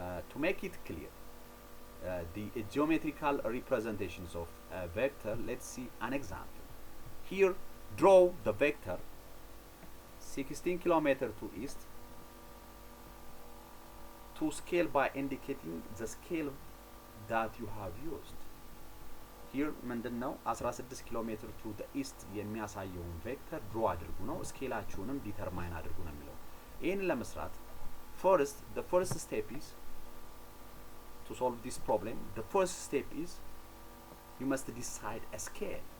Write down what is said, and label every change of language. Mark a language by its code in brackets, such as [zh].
[en] To make it clear, the geometrical representations of a vector, let's see an example. Here, draw the vector 16 kilometers to east to scale by indicating the scale that you have used. [am] Here ምንድነው 16 ኪሎ ሜትር [en] to the east [am] የሚያሳየውን ቬክተር ድሮ አድርጉ ነው። ስኬላችሁንም ዲተርማይን አድርጉ ነው የሚለው። ይህን ለመስራት [en] the first step is to solve this problem. The first step is you must decide a scale.